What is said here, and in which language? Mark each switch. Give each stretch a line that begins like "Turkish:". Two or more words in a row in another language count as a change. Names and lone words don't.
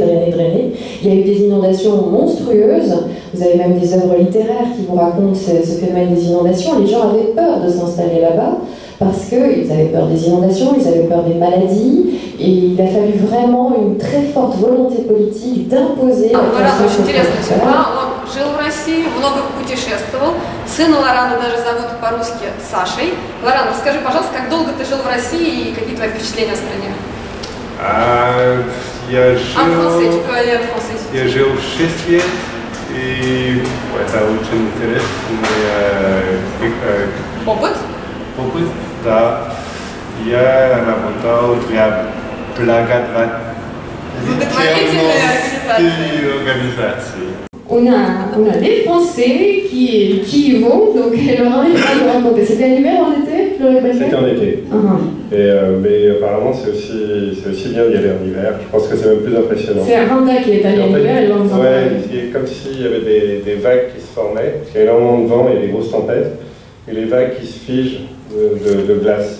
French: Il y a eu des inondations monstrueuses, vous avez même des œuvres littéraires qui vous racontent ce phénomène des inondations. Les gens avaient peur de s'installer là-bas, parce qu'ils avaient peur des inondations, ils avaient peur des maladies, et il a fallu vraiment une très forte volonté politique d'imposer la
Russian: Лоран очень интересная судьба. Он жил в России, много путешествовал. Сына Лорана даже зовут по-русски Сашей. Лоран, расскажи, пожалуйста, как долго ты жил в России и какие твои впечатления о стране? Я жил 6 лет, и это очень интересный Опыт? Да. Я работал для организации.
French: On a des Français qui y vont, donc Laurent il va nous raconter. C'était en hiver, en été? C'était en été. Mais apparemment c'est aussi bien d'y aller en hiver. Je pense que c'est même plus impressionnant. C'est Randa qui est allé en hiver, et Laurent. Ouais, comme s'il y avait des vagues qui se formaient, parce qu'il y a énormément de vent et des grosses tempêtes, et les vagues qui se figent de glace.